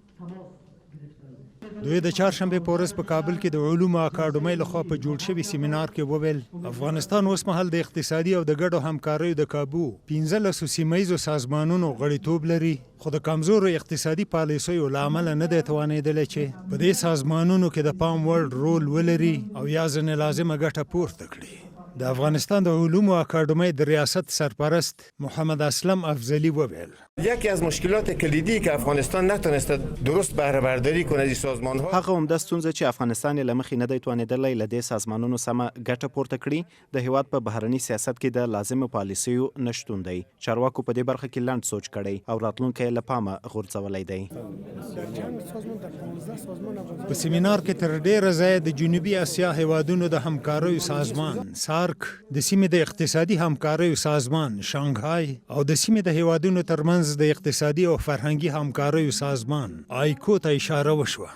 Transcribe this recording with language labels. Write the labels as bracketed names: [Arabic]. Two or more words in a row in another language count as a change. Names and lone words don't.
[Pashto] دوی د چهارشنبې په ورځ په کابل کې د علومو اکاډمۍ لخوا په جوړ شوي سیمینار کې وویل افغانستان اوس مهال د اقتصادي او د ګډو همکاریو د کابو 15 سیمه ییزو سازمانونو غړیتوب لري، خو د کمزورو اقتصادي پالیسیو له امله نه دی توانېدلی چې په دې سازمانونو کې د پام وړ رول ولري او یا ځینې لازمه ګټه پورته کړي. د افغانستان د علومو اکاډمۍ د ریاست سرپرست محمد اسلم افضلی وویل [Persian] یکی از مشکلات کلیدی که افغانستان نتونسته درست بهره برداری کنه از سازمان‌ها [Pashto] هغه همدا ستونزه چې افغانستان له مخې نه دی توانېدلی له دې سازمانونو سمه ګټه پورته کړي د هیواد په بهرني سیاست کې د لازمو پالیسیو نشتون دی. چارواکو په دې برخه کې لنډ سوچ کړی او راتلونکی له پامه غورځولی دی. په سیمینار کې تر ډیره ځایه د جنوبي اسیا هیوادونو د همکاریو سازمان سارک، د سیمې د اقتصادي همکاریو سازمان شانګهای او د سیمې د هیوادونو ترمنځ د اقتصادي او فرهنګي همکاریو سازمان آیکو ته اشاره وشوه.